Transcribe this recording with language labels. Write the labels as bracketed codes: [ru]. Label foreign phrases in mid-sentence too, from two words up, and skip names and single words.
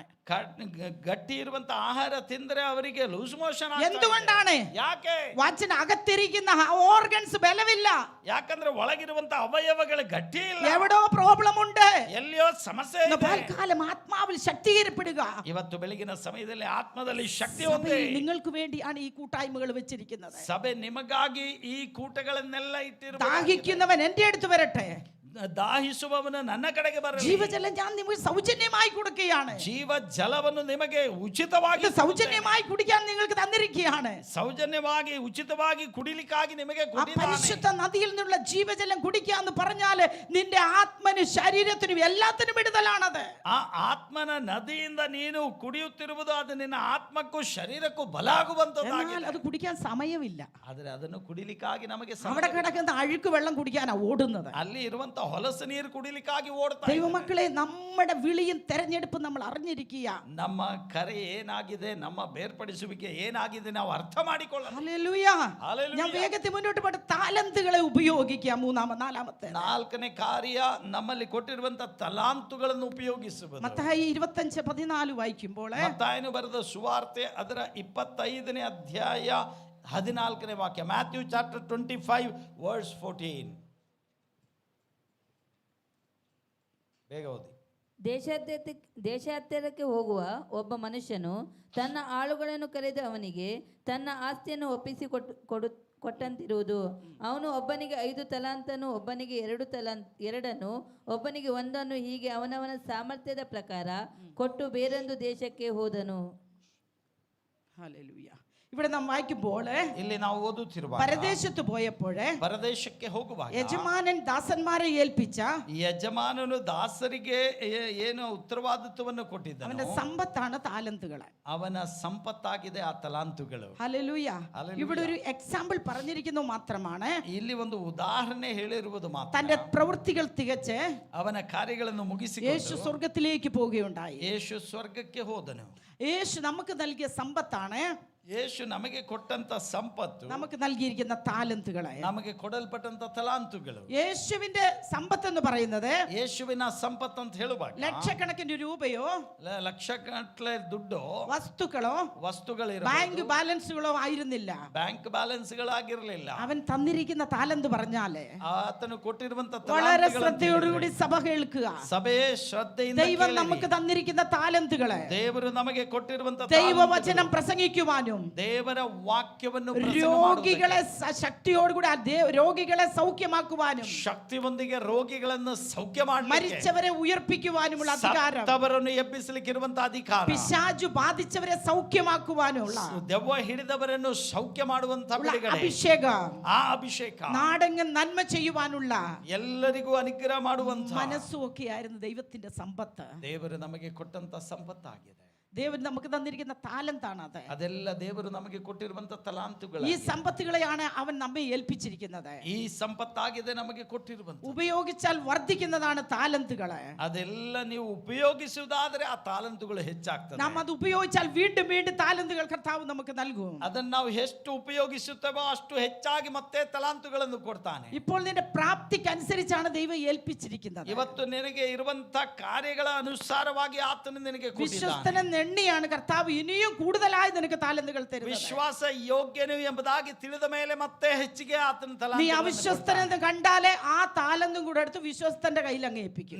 [kn] ಗಟ್ಟಿ ಇರುವಂತ ಆಹಾರ ತಿಂದ್ರೆ ಅವರಿಗೆ [en] loose motion. [ml] എന്തുകൊണ്ടാണ്? [kn] ಯಾಕೆ? [ml] വാച്ചിന് അകത്തിരിക്കുന്ന ഓർഗൻസ് ബലമില്ല. [kn] ಯಾಕಂದ್ರೆ ಒಳಗಿರುವಂತ ಅವಯವಗಳು ಗಟ್ಟಿ ಇಲ್ಲ. [ml] എവിടോ പ്രോബ്ലം ഉണ്ട്. [kn] ಎಲ್ಲಿಯೋ ಸಮಸ್ಯೆ ಇದೆ. [ml] പൽക്കാലം ആത്മാവിൽ ശക്തീകരിക്കപ്പെടുക. [kn] ಇವತ್ತು ಬೆಳಗಿನ ಸಮಯದಲ್ಲಿ ಆತ್ಮದಲ್ಲಿ ಶಕ್ತಿ [ml] സഭയിൽ [kn] ಹೊಂದಿ, [ml] നിങ്ങൾക്ക് വേണ്ടിയാണ് ഈ കൂട്ടായ്മകൾ വെച്ചിരിക്കുന്നത്. [kn] ಸಭೆ ನಿಮಗಾಗಿ ಈ ಕೂಟಗಳನ್ನೆಲ್ಲ ಇಟ್ಟಿರುವ. [ml] ദാഹിക്കുന്നവൻ എന്റെ അടുത്ത് വരട്ടെ. [kn] ದಾಹಿಸುವವನು ನನ್ನ ಕಡೆಗೆ ಬರಲಿ. [ml] ജീവജലം ഞാൻ നിങ്ങൾക്ക് സൗജന്യമായി കൊടുക്കുകയാണ്. [kn] ಜೀವ ಜಲವನ್ನು ನಿಮಗೆ ಉಚಿತವಾಗಿ, [ml] സൗജന്യമായി കുടിക്കാൻ നിങ്ങൾക്ക് തന്നിരിക്കുകയാണ്. [kn] ಸೌಜನ್ಯವಾಗಿ ಉಚಿತವಾಗಿ ಕುಡಿಲಿಕ್ಕಾಗಿ ನಿಮಗೆ [ml] ആ [kn] ಕೊಟ್ಟಿದ್ದಾನೆ. [ml] പരിശുദ്ധ നദിയിൽ നിന്നുള്ള ജീവജലം കുടിക്കാന്ന് പറഞ്ഞാല് നിന്റെ ആത്മനും ശരീരത്തിനും എല്ലാത്തിനും വിടുതലാണത്. [kn] ಆ ಆತ್ಮನ ನದಿಯಿಂದ ನೀನು ಕುಡಿಯುತ್ತಿರುವುದು ಅದು ನಿನ್ನ ಆತ್ಮಕ್ಕೂ ಶರೀರಕ್ಕೂ ಬಲ [ml] എന്നാൽ [kn] ಆಗುವಂತದ್ದಾಗಿದೆ. [ml] അത് കുടിക്കാൻ സമയമില്ല. [kn] ಆದರೆ ಅದನ್ನು ಕುಡಿಲಿಕ್ಕಾಗಿ ನಮಗೆ [ml] അവിടെ കിടക്കുന്ന അഴുക്ക് വെള്ളം കുടിക്കാനാ ഓടുന്നത്. [kn] ಅಲ್ಲಿ ಇರುವಂತ ಹೊಲಸು ನೀರು ಕುಡಿಲಿಕ್ಕಾಗಿ ಓಡ್ತಾ [ml] ദൈവമക്കളെ, നമ്മുടെ വിളിയും തെരഞ്ഞെടുപ്പും നമ്മൾ അറിഞ്ഞിരിക്കുക. [kn] ನಮ್ಮ ಕರೆ ಏನಾಗಿದೆ, ನಮ್ಮ ಬೇರ್ಪಡಿಸುವಿಕೆ ಏನಾಗಿದೆ ನಾವು ಅರ್ಥ ಮಾಡಿಕೊಳ್ಳೋಣ. [ml] ഹല്ലേലൂയ. ഹല്ലേലൂയ. ഞാൻ വേഗത്തിൽ മുന്നോട്ട് പോട്ടെ. താലന്തുകളെ ഉപയോഗിക്കുക. നാലാമത്തെ [kn] 4ನೇ ಕಾರ್ಯ ನಮ್ಮಲ್ಲಿ ಕೊಟ್ಟಿರುವಂತ ತಲಾಂತುಗಳನ್ನು ಉಪಯೋಗಿಸುವುದು. [ml] മത്തായി 25:14 വായിക്കുമ്പോൾ, [kn] ಮತ್ತಾಯನು ಬರೆದ ಸುವಾರ್ತೆ ಅದರ 25ನೇ ಅಧ್ಯಾಯ 14ನೇ ವಾಕ್ಯ. [en] Matthew chapter 25 verse 14. [kn] ಬೇಗ ಓದಿ. ದೇಶಾಂತರಕ್ಕೆ ಹೋಗುವ ಒಬ್ಬ ಮನುಷ್ಯನು ತನ್ನ ಆಳುಗಳನ್ನು ಕರೆದು ಅವನಿಗೆ ತನ್ನ ಆಸ್ತಿಯನ್ನು ಒಪ್ಪಿಸಿ ಕೊಟ್ಟಂತಿರುವುದು. ಅವನು ಒಬ್ಬನಿಗೆ 5 ತಲಾಂತನು, ಒಬ್ಬನಿಗೆ 2 ಒಬ್ಬನಿಗೆ 1, ಹೀಗೆ ಅವನವನ ಸಾಮರ್ಥ್ಯದ ಪ್ರಕಾರ ಕೊಟ್ಟು ಬೇರೊಂದು ದೇಶಕ್ಕೆ ಹೋದನು. [ml] ഹല്ലേലൂയ. ഇവിടെ നാം വായിക്കുമ്പോൾ [kn] ಇಲ್ಲಿ ನಾವು ಓದುತ್ತಿರುವಾಗ [ml] പരദേശത്ത് പോയപ്പോൾ [kn] ಪರದೇಶಕ್ಕೆ ಹೋಗುವಾಗ [ml] യജമാനൻ ദാസന്മാരെ ഏൽപ്പിച്ച [kn] ಯಜಮಾನನು ದಾಸರಿಗೆ ಏನು ಉತ್ತರವಾದಿತ್ವವನ್ನು ಕೊಟ್ಟಿದ್ದನು. [ml] അവന്റെ സമ്പത്താണ് താലന്തുകൾ. [kn] ಅವನ ಸಂಪತ್ತಾಗಿದೆ ಆ ತಲಾಂತುಗಳು. [ml] ഹല്ലേലൂയ. ഇവിടെ ഒരു എക്സാമ്പിൾ പറഞ്ഞിരിക്കുന്നു മാത്രമാണ്. [kn] ಇಲ್ಲಿ ಒಂದು ಉದಾಹರಣೆ ಹೇಳಿರುವುದು ಮಾತ್ರ. [ml] തന്റെ പ്രവൃത്തികൾ തികച്ച് [kn] ಅವನ ಕಾರ್ಯಗಳನ್ನು ಮುಗಿಸಿ [ml] യേശു സ്വർഗ്ഗത്തിലേക്ക് പോവുകയുണ്ടായി. [kn] ಯೇಸು ಸ್ವರ್ಗಕ್ಕೆ ಹೋದನು. [ml] യേശു നമുക്ക് നൽകിയ സമ്പത്താണ്, [kn] ಯೇಸು ನಮಗೆ ಕೊಟ್ಟಂತ ಸಂಪತ್ತು, [ml] നമുക്ക് നൽകിയിരിക്കുന്ന താലന്തുകളെ, [kn] ನಮಗೆ ಕೊಡಲ್ಪಟ್ಟಂತ ತಲಾಂತುಗಳು. [ml] യേശുവിന്റെ സമ്പത്ത് എന്ന് പറയുന്നത് [kn] ಯೇಸುವಿನ ಸಂಪತ್ತು ಅಂತ ಹೇಳುವಾಗ [ml] ലക്ഷക്കണക്കിന് രൂപയോ [kn] ಲಕ್ಷಗಟ್ಟಲೆ ದುಡ್ಡು, [ml] വസ്തുക്കളോ [en] bank balances [ml] ആയിരുന്നില്ല. [en] bank balance [kn] ಗಳಾಗಿರಲಿಲ್ಲ. [ml] അവൻ തന്നിരിക്കുന്ന താലന്ത് പറഞ്ഞാല് [kn] ಆತನು ಕೊಟ್ಟಿರುವಂತ [ml] വളരെ ശ്രദ്ധയോടുകൂടി സഭ കേൾക്കുക. [kn] ಸಭೆಯೇ ಶ್ರದ್ಧೆಯಿಂದ [ml] ദൈവം നമുക്ക് തന്നിരിക്കുന്ന താലന്തുകളെ [kn] ದೇವರು ನಮಗೆ ಕೊಟ್ಟಿರುವಂತ [ml] ദൈവവചനം പ്രസംഗിക്കുവാനും [kn] ದೇವರ ವಾಕ್ಯವನ್ನು [ml] രോഗികളെ ശക്തിയോടുകൂടി രോഗികളെ സൗഖ്യമാക്കുവാനും [kn] ಶಕ್ತಿಯೊಂದಿಗೆ ರೋಗಿಗಳನ್ನು ಸೌಖ್ಯ ಮಾಡಲಿಕ್ಕೆ, [ml] മരിച്ചവരെ ഉയർപ്പിക്കുവാനുമുള്ള അധികാരം, [kn] ಸತ್ತವರನ್ನು ಎಬ್ಬಿಸಲಿಕ್ಕಿರುವಂತ ಅಧಿಕಾರ, [ml] പിശാചു ബാധിച്ചവരെ സൗഖ്യമാക്കുവാനുള്ള [kn] ದೆವ್ವ ಹಿಡಿದವರನ್ನು ಸೌಖ್ಯ ಮಾಡುವಂತ ಬಿಡುಗಡೆ, [ml] അഭിഷേകം, [kn] ಆ ಅಭಿಷೇಕ, [ml] നാടെങ്ങും നന്മ ചെയ്യുവാനുള്ള [kn] ಎಲ್ಲರಿಗೂ ಅನುಗ್ರಹ ಮಾಡುವಂತ [ml] മനസ്സും ഒക്കെയായിരുന്നു ദൈവത്തിന്റെ സമ്പത്ത്. [kn] ದೇವರು ನಮಗೆ ಕೊಟ್ಟಂತ ಸಂಪತ್ತಾಗಿದೆ. [ml] ദൈവം നമുക്ക് തന്നിരിക്കുന്ന താലന്താണ് അത്. [kn] ಅದೆಲ್ಲ ದೇವರು ನಮಗೆ ಕೊಟ್ಟಿರುವಂತ ತಲಾಂತುಗಳು. [ml] ഈ സമ്പത്തുകളെയാണ് അവൻ നമ്മെ ഏൽപ്പിച്ചിരിക്കുന്നത്. [kn] ಈ ಸಂಪತ್ತಾಗಿದೆ ನಮಗೆ ಕೊಟ್ಟಿರುವಂತ. [ml] ഉപയോഗിച്ചാൽ വർദ്ധിക്കുന്നതാണ് താലന്തുകള്. [kn] ಅದೆಲ್ಲ ನೀವು ಉಪಯೋಗಿಸುವುದಾದ್ರೆ ಆ ತಾಲಂತುಗಳು ಹೆಚ್ಚಾಗ್ತದೆ. [ml] നാം അത് ഉപയോഗിച്ചാൽ വീണ്ടും വീണ്ടും താലന്തുകൾ കർത്താവ് നമുക്ക് നൽകും. [kn] ಅದನ್ನು ನಾವು ಎಷ್ಟು ಉಪಯೋಗಿಸುತ್ತೇವೋ ಅಷ್ಟು ಹೆಚ್ಚಾಗಿ ಮತ್ತೆ ತಲಾಂತುಗಳನ್ನು ಕೊಡ್ತಾನೆ. [ml] ഇപ്പോൾ നിന്റെ പ്രാപ്തിക്കനുസരിച്ചാണ് ദൈവം ഏൽപ്പിച്ചിരിക്കുന്നത്. [kn] ಇವತ್ತು ನಿನಗೆ ಇರುವಂತ ಕಾರ್ಯಗಳ ಅನುಸಾರವಾಗಿ ಆತನು ನಿನಗೆ [ml] വിശ്വസ്തനെന്ന് എണ്ണിയാണ് കർത്താവ് ഇനിയും കൂടുതലായി നിനക്ക് താലന്തുകൾ തരുന്നത്. [kn] ವಿಶ್ವಾಸ ಯೋಗ್ಯನು ಎಂಬುದಾಗಿ ತಿಳಿದ ಮೇಲೆ ಮತ್ತೆ ಹೆಚ್ಚಿಗೆ ಆತನ ತಲಾಂತು. [ml] നീ അവിശ്വസ്തനെന്ന് കണ്ടാലേ ആ താലന്തും കൂടെ എടുത്ത് വിശ്വസ്തന്റെ കയ്യിൽ അങ്ങ് ഏൽപ്പിക്കും.